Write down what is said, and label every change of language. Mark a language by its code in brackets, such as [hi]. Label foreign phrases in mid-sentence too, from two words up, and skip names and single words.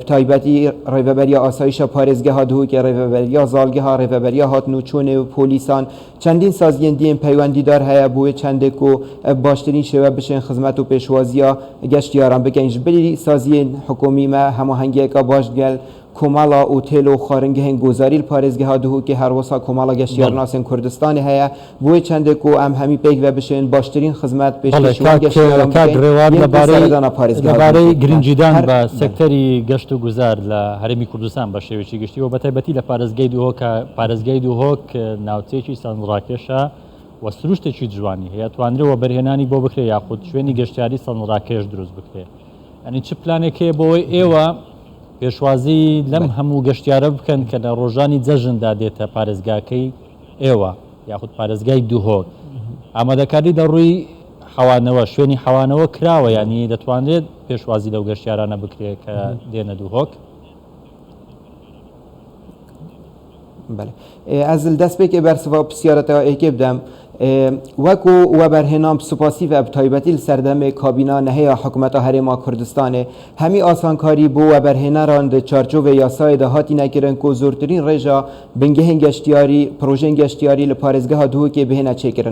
[ku] taybetî rêveberiya asayişa parêzgeha duhokê rêveberiya zalgeha rêveberiya hatnûçûnê û polîsan çendîn saziyên diyên peywendîdar heye bû wê çendê ku baştirîn şêwe bişên xizmet û pêşwaziya geştiyaran bikin ji birî saziyên hikûmî me hemahengiyeka baş gel komala اوتیل و خارنگهên gozarî parêzgeha duhokê her wisa komala geştiyarnasên Kurdistanê heye bû wê çendê ku em hemî pêk ve bişên baştirîn xizmet pêşkêşî geştiyaran [ckb] لەبارەی گرنگیدان بە سەکتەری گەشت و گوزار لە هەرێمی کوردستان بە شێوەیەکی گشتی و بە تایبەتی لە پارێزگای دووهۆک ناوچەیەکی سەرنجڕاکێشە و سروشتێکی جوانی هەیە توانرێەوە بەرهێنانی بۆ بکرێ یاخود شوێنی گەشتیاری سەرنجڕاکێش دروست بکرێ. ئەنی چ پلانێک هەیە بۆی ئێوە پێشوازی لەم هەموو گەشتیارە بکەن کە لە ڕۆژانی جەژندا دێتە پارێزگاکەی ئێوە یاخود پارێزگای دووهۆک ئامادەکاری دەڕووی حەوانەوە شوێنی حەوانەوە کراوە ینی دەتوانرێت پێشوازی لەو گەشتیارانە بکرێت کە دێنە دووهۆک؟ [ku] ez li destpêkê bersiva pisyareta êkê bidem wekû we berhênan spasî ve bi taybetî li ser demê kabîna neheya hikûmeta Herêma Kurdistanê hemî asankarî bû we berhêneran di çarçovê yasayê de hatîne kirin ku zortirîn rêja bingehên geştiyarî projeyên geştiyarî li parêzgeha duhokê bihêne çêkirin.